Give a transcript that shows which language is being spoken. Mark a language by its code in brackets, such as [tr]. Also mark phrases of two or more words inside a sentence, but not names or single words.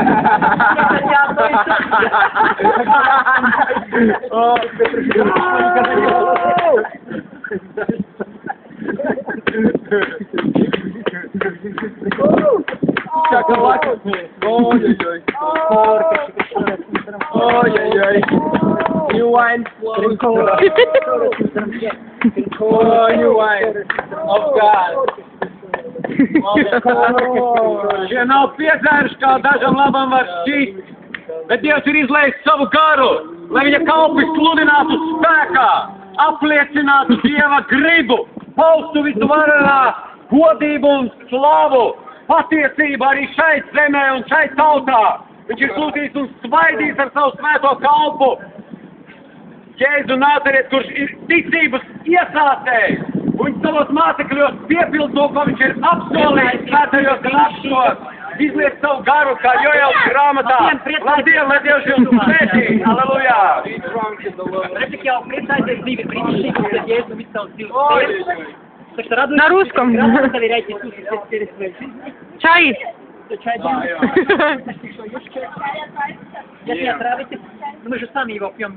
[ru] Шоколад. Ой-ой-ой. Ой-ой-ой. [en] New wine flows. Oh, new wine. Of God. [lv] Šie nav piedzēruši, kā dažam labam var šķist, bet Dievs ir izlējis savu garu, lai viņa kalpi sludinātu spēkā, apliecinātu Dieva gribu, paustu visu varenā godību un slavu, patiesību arī šeit zemē un šeit tautā. Viņš ir sūtījis un svaidījis ar savu svēto kalpu Jēzu Nāzareti, kurš ir ticības iesācējs. Viņš savos mācekļos piepild to, ko viņš ir apsolījis svētajos rakstos, izliet savu garu, kā Joēlas grāmatā. Lai Dievs jums svētī! Halleluja! [ru] На русском. Доверяйте Иисусу через свою жизнь. Чай. Чай Если отравитесь, мы же сами его пьем.